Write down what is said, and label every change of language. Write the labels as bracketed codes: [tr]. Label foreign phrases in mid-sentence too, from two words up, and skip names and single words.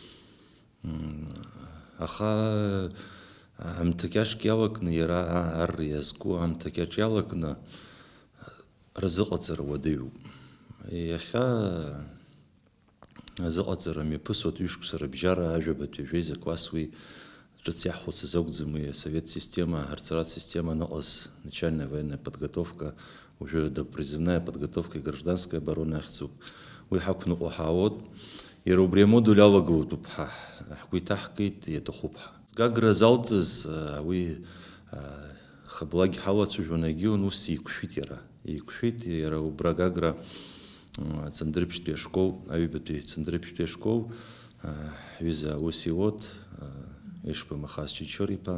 [ab] Аха амҭакьаҿк иалакны иара ар иазку амҭакьаҿ иалакны разыҟаҵара уадаҩуп. Иахьа азыҟаҵара мҩаԥысуа ҩышықәса рыбжьара ажәабатәи ажәеиза класс уи ҿыц иаҳхәыцыз акәӡам уи асовет система, ҳарцаратә система ныҟаз [ru] начальная военная подготовка, уже допризывная подготовка и гражданская оборона [ab] ахьӡуп. Уи ҳақәныҟәо ҳаауот. Иара убри амодуль алагылоуп ҳгәы иҭаҳкит, иаҭахуп ҳа. Гагра залҵыз уи хаблагь ҳалацәажәон агьиун, ус иқәшәит иара. Иқәшәит иара убра Гагра Цандрыԥшьтәи ашкол, аҩбатәи Цандрыԥшьтәи ашкол ҳҩыза аус иуот Ешба Махаз Чичор-иԥа.